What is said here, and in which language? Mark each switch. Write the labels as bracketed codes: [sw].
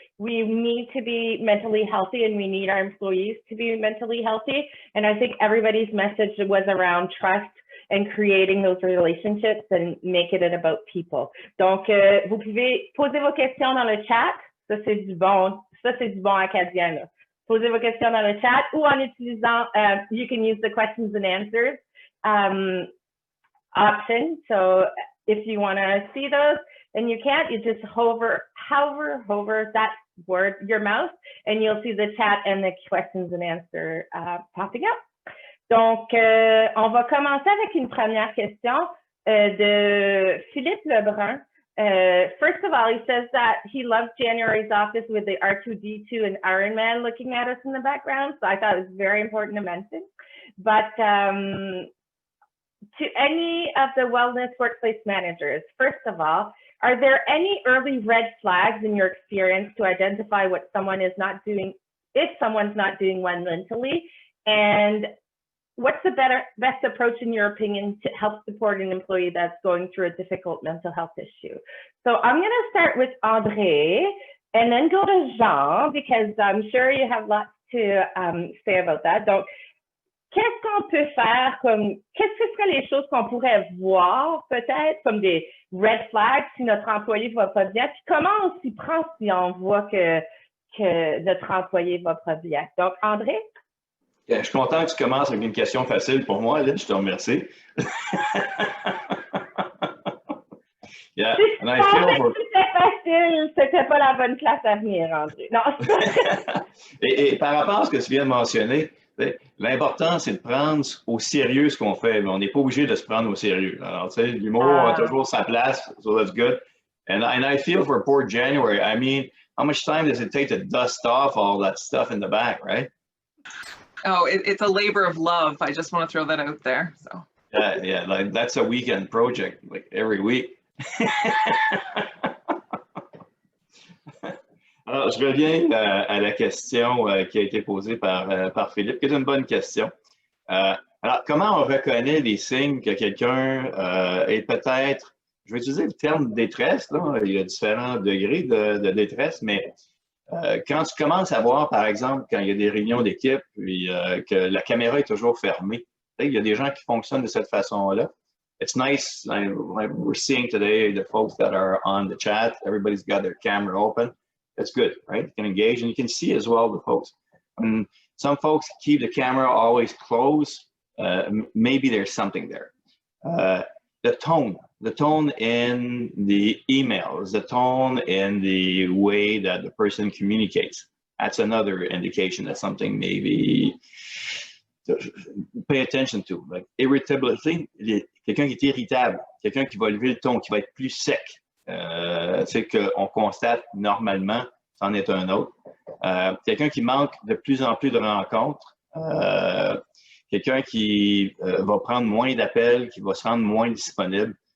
[en] We need to be mentally healthy and we need our employees to be mentally healthy. And I think everybody's message was around trust and creating those relationships and making it about people. [fr] Donc, vous pouvez poser vos questions dans le chat. Ça, c'est du bon acadien, là. Posez vos questions dans le chat ou en utilisant, [en] you can use the questions and answers option. So if you want to see those and you can't, you just hover that word, your mouse, and you'll see the chat and the questions and answer popping up. [fr] Donc, on va commencer avec une première question de Philippe Lebrun. [en] First of all, he says that he loves January's office with the R2-D2 and Iron Man looking at us in the background. So I thought it was very important to mention. But to any of the wellness workplace managers, first of all, are there any early red flags in your experience to identify what someone is not doing, if someone's not doing well mentally? And what's the best approach, in your opinion, to help support an employee that's going through a difficult mental health issue? So I'm going to start with André and then go to Jean, because I'm sure you have lots to say about that. [fr] Donc, qu'est-ce qu'on peut faire qu'est-ce que seraient les choses qu'on pourrait voir peut-être comme des red flags si notre employé va pas bien? Puis comment on s'y prend si on voit que notre employé va pas bien? Donc, André? Je suis content que tu commences avec une question facile pour moi, Lynn, je te remercie. [en] Yeah, and I feel [fr] c'était facile, c'était pas la bonne place à venir, André. Non. et par rapport à ce que tu viens de mentionner, l'important, c'est de prendre au sérieux ce qu'on fait. On n'est pas obligé de se prendre au sérieux. Alors, tu sais, l'humour a toujours sa place, [en] so that's good. And I feel for poor January. I mean, how much time does it take to dust off all that stuff in the back, right? Oh, it's a labor of love. I just want to throw that out there. So. Yeah, like that's a weekend project, like every week. [fr] Alors, je reviens à la question qui a été posée par Philippe, qui est une bonne question. Alors, comment on reconnaît les signes que quelqu'un est peut-être, je vais utiliser le terme détresse, là, il y a différents degrés de détresse, mais quand tu commences à voir, par exemple, quand il y a des réunions d'équipe, puis que la caméra est toujours fermée, il y a des gens qui fonctionnent de cette façon-là. [en] It's nice, like we're seeing today, the folks that are on the chat, everybody's got their camera open. That's good, right? You can engage and you can see as well the folks. And some folks keep the camera always closed. Maybe there's something there. The tone in the emails, the tone in the way that the person communicates. That's another indication that something maybe to pay attention to. Like irritability, [fr] quelqu'un qui est irritable, quelqu'un qui va lever le ton, qui va être plus sec. C'est qu'on constate normalement, c'en est un autre. Quelqu'un qui manque de plus en plus de rencontres. Quelqu'un qui va prendre moins d'appels, qui va se rendre moins disponible.